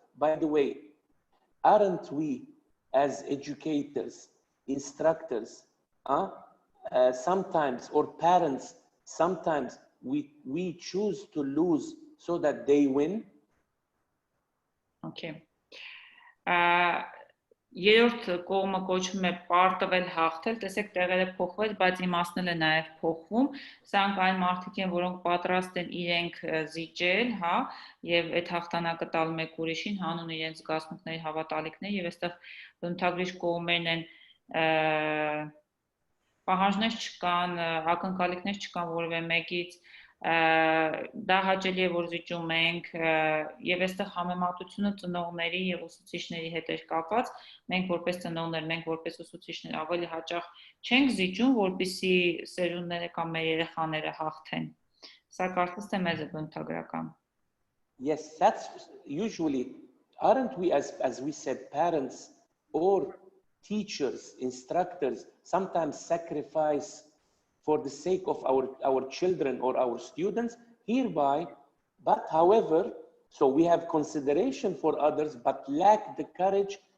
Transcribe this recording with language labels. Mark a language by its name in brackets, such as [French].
[English] By the way, aren't we as educators, instructors, sometimes, or parents, sometimes we choose to lose so that they win? Okay. [Armenian] Երրորդ կողմը կոչվում է պարտվել հաղթել, տեսեք տեղերը փոխվել, բայց իմաստն է նաև փոխվում։ Սրանք այն մարդիկ են, որոնք պատրաստ են իրենք զիջել, հա, եւ այդ հաղթանակը տալ մեկ ուրիշին, հանուն իրենց զգացմունքների, հավատալիքների, եւ այստեղ բնութագրիչ կողմերն են պահանջներ չկան, ակնկալիքներ չկան որևէ մեկից, դա հաճելի է որ զիջում ենք եւ այստեղ համեմատությունը ծնողների եւ ուսուցիչների հետ է կապված, մենք որպես ծնողներ, մենք որպես ուսուցիչներ ավելի հաճախ չենք զիջում, որպեսզի սերունդները կամ մեր երեխաները հաղթեն։ Սա կարծես թե մեծ է բնութագրական։ [English] Yes, that's usually, aren't we as we said, parents or teachers, instructors, sometimes sacrifice for the sake of our children or our students hereby, but however, so we have consideration for others, but lack the courage